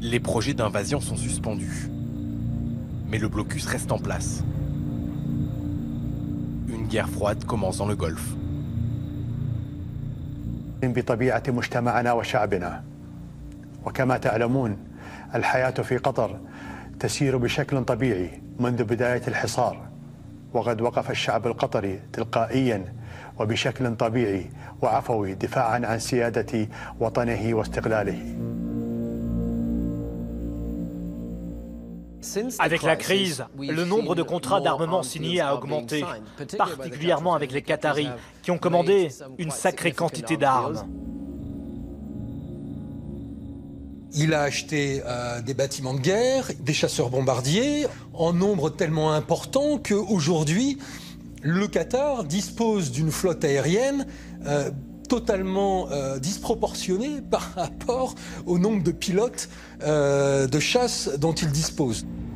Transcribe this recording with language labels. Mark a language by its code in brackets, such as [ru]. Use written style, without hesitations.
[fr] Les projets d'invasion sont suspendus. Mais le blocus reste en place. Une guerre froide commence dans le Golfe. [ar] بطبيعة مجتمعنا وشعبنا وكما تعلمون الحياة في قطر تسير بشكل طبيعي منذ بداية الحصار وقد وقف الشعب القطري تلقائيا وبشكل طبيعي وعفوي دفاعا عن سيادة وطنه واستقلاله. [fr] Avec la crise, le nombre de contrats d'armement signés a augmenté, particulièrement avec les Qataris, qui ont commandé une sacrée quantité d'armes. Il a acheté des bâtiments de guerre, des chasseurs-bombardiers, en nombre tellement important qu'aujourd'hui, le Qatar dispose d'une flotte aérienne totalement disproportionnée par rapport au nombre de pilotes de chasse dont il dispose.